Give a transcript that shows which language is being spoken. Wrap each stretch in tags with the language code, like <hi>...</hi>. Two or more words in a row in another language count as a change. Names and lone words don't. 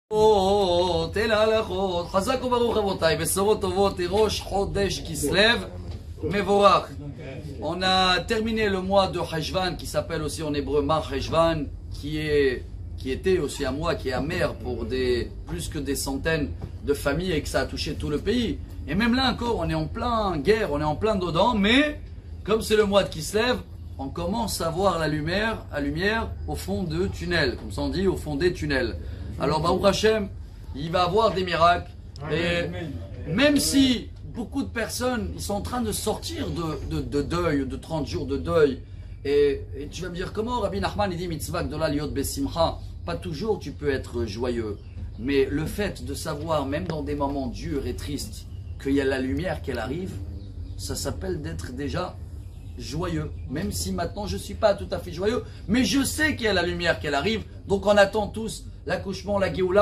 <he>חזק וברוך רבותיי, בשורות טובות, ראש חודש כסלו מבורך.</he> <fr>On a terminé le mois de Cheshvan qui s'appelle aussi en hébreu Mar Cheshvan, qui était aussi un mois qui est amer pour plus que des centaines de familles et que ça a touché tout le pays. Et même là encore, on est en plein guerre, on est en plein dedans, mais comme c'est le mois de Kislev, on commence à voir la lumière au fond de tunnels, comme ça on dit, au fond des tunnels. Alors</fr> <he>ברוך השם,</he> <fr>il va avoir des miracles. Et même si beaucoup de personnes ils sont en train de sortir de deuil, de 30 jours de deuil, et tu vas me dire comment Rabbi Nachman il dit</fr> <he>מצוה גדולה להיות בשמחה.</he> <fr>Pas toujours tu peux être joyeux, mais le fait de savoir même dans des moments durs et tristes qu'il y a la lumière qui arrive, ça s'appelle d'être déjà joyeux. Même si maintenant je ne suis pas tout à fait joyeux, mais je sais qu'il y a la lumière qui arrive, donc on attend tous l'accouchement, la Géoula.</fr>